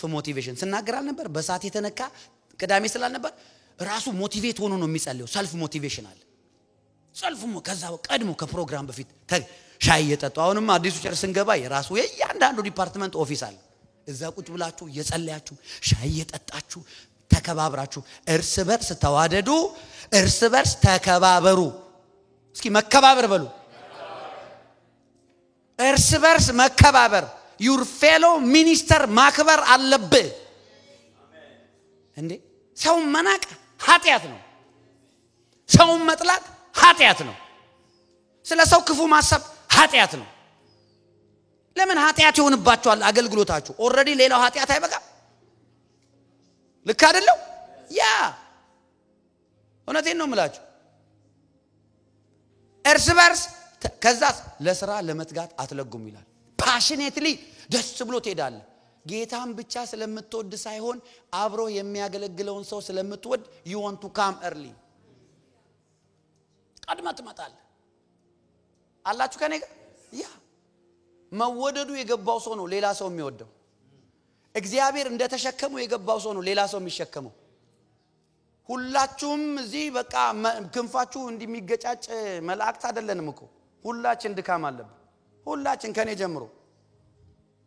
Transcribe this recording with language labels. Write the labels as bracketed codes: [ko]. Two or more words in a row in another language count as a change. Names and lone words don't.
[am] ሞቲቬሽን ስናገራል ነበር በሳት የተነካ ቅዳሜ ስላል ነበር ራሱ ሞቲቬት ሆኖ ነው የሚጸልየው [en] self motivation [am] አለ ሰልፍ ከዛው ቀድሞ ከፕሮግራም በፊት ሻይ እየጠጡ አሁንም አዲሱ ቸርች ስንገባ የራሱ የእያንዳንዱ ዲፓርትመንት ኦፊስ አለ እዛ ቁጭ ብላችሁ እየጸለያችሁ ሻይ እየጠጣችሁ ተከባብራችሁ እርስ በርስ ተዋደዱ እርስ በርስ ተከባበሩ እስኪ መከባበር በሉ እርስ በርስ መከባበር [en] your fellow minister [am] ማክበር አለብህ እንዴ ሰው መናቅ ኃጢያት ነው ሰው መጥላት ኃጢያት ነው ስለ ሰው ክፉ ማሰብ ኃጢያት ነው ለምን ኃጢያት ይሆንባችኋል አገልግሎታችሁ ኦሬዲ ሌላው ኃጢያት አይበቃ ልክ አይደለም ያ እውነቴን ነው የምላችሁ እርስ በርስ ከዛስ ለሥራ ለመትጋት አትለጉም ይላል ፓሽኔትሊ ደስ ብሎ ትሄዳለ ጌታን ብቻ ስለምትወድ ሳይሆን አብሮ የሚያገለግለውን ሰው ስለምትወድ [en] you want to come early [am] ቀድማ ትመጣለ አላችሁ ከኔ ጋር ያ መወደዱ የገባው ሰው ነው ሌላ ሰው የሚወደው እግዚአብሔር እንደተሸከመው የገባው ሰው ነው ሌላ ሰው የሚሸከመው ሁላችሁም እዚህ በቃ ክንፋችሁ እንዲሚገጫጭ መላእክት አይደለንም እኮ ሁላችን ድካም አለብን ሁላችን ከኔ ጀምሮ